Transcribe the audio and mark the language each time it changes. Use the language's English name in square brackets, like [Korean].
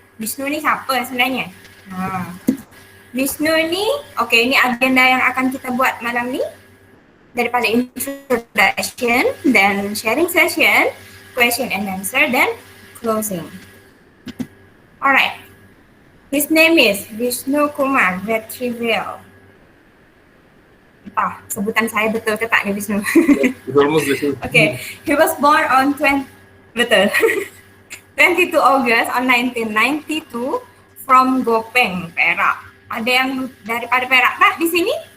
[Malay] Vishnu ni siapa sebenarnya? Vishnu ni, okey, ini agenda yang akan kita buat malam ni. [English] Daripada introduction, then sharing session, question and answer, then closing. Alright. His name is Vishnu Kumar Vetrivel. [Malay] Sebutan saya betul ke tak ni Vishnu? [English] It's almost the same. Okay, he was born on 22 August on 1992 from Gopeng, Perak. [Malay] Ada yang daripada Perak tak di sini?